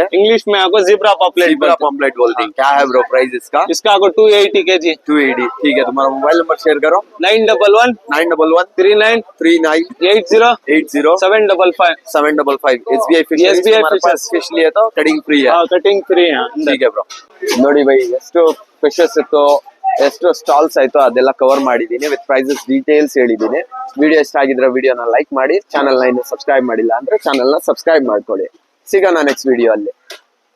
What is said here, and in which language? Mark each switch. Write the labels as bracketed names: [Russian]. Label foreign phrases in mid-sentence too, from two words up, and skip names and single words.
[Hindi] इंग्लिश में आपको [English] zebra pomfret zebra pomfret [Hindi] बोलते हैं क्या है ब्रो प्राइस इसका इसका आपको 280 केजी। 280 ठीक है तुम्हारा [English] mobile number share [Hindi] करो 911 911 39 39 80 80 755। 755 SBI फिश SBI हमारे पास fishes। फिश लिए तो [English] cutting free [Hindi] है [English] cutting free [Hindi] ठीक है [Kannada] ಬ್ರೋ ನೋಡಿ ಬೈ ಎಷ್ಟು ಫಿಶಸ್ ಇತ್ತು ಎಷ್ಟು ಸ್ಟಾಲ್ಸ್ ಆಯ್ತು ಅದೆಲ್ಲ ಕವರ್ ಮಾಡಿದೀನಿ [English] with prices details [Kannada] ಹೇಳಿದೀನಿ ವಿಡಿಯೋ ಇಷ್ಟ ಆಗಿದ್ರೆ ವಿಡಿಯೋನ ಲೈಕ್ ಮಾಡಿ ಚಾನೆಲ್ ನ ಇನ್ನು ಸಬ್ಸ್ಕ್ರೈಬ್ ಮಾಡಿಲ್ಲ ಅಂದ್ರೆ ಚಾನೆಲ್ ನ ಸಬ್ಸ್ಕ್ರೈಬ್ ಮಾಡ್ಕೊಳ್ಳಿ ಸಿಗೋಣ [English] next video [Kannada] ಅಲ್ಲಿ